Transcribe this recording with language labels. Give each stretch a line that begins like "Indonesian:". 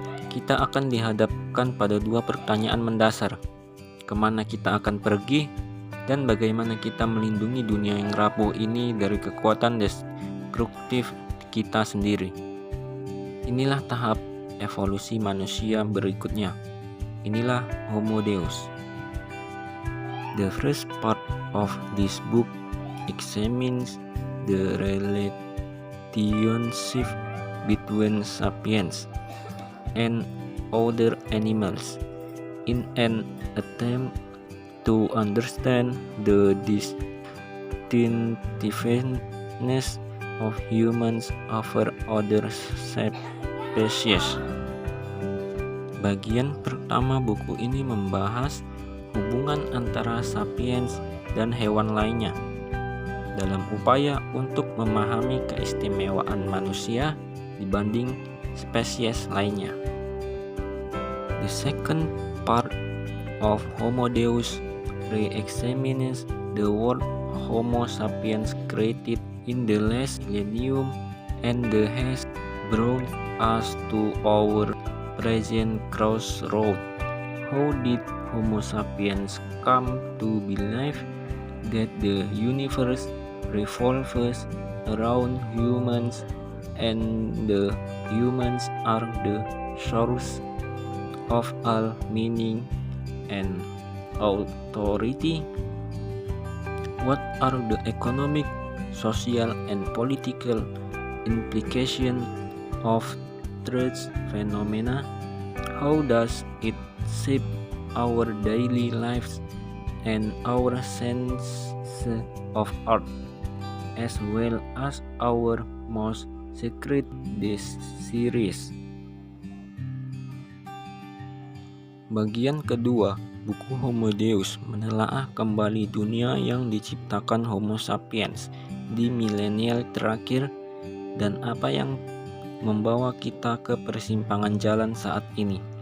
Indonesian: Kita akan dihadapkan pada dua pertanyaan mendasar. Kemana kita akan pergi, dan bagaimana kita melindungi dunia yang rapuh ini dari kekuatan destruktif kita sendiri. Inilah tahap evolusi manusia berikutnya. Inilah Homo Deus.
English: The first part of this book examines the relationship between sapiens and other animals in an attempt to understand the distinctiveness of humans over other species.
Indonesian: Bagian pertama buku ini membahas hubungan antara sapiens dan hewan lainnya dalam upaya untuk memahami keistimewaan manusia dibanding spesies lainnya.
English: The second part of Homo Deus re-examines the world Homo sapiens created in the last millennium and has brought us to our present crossroad. How did Homo sapiens come to believe that the universe revolves around humans and the humans are the source of all meaning and authority? What are the economic, social, and political implications of truth phenomena? How does it shape our daily lives and our sense of art, as well as our most secret desires?
Indonesian: Bagian kedua, buku Homo Deus menelaah kembali dunia yang diciptakan Homo sapiens di milenial terakhir dan apa yang membawa kita ke persimpangan jalan saat ini.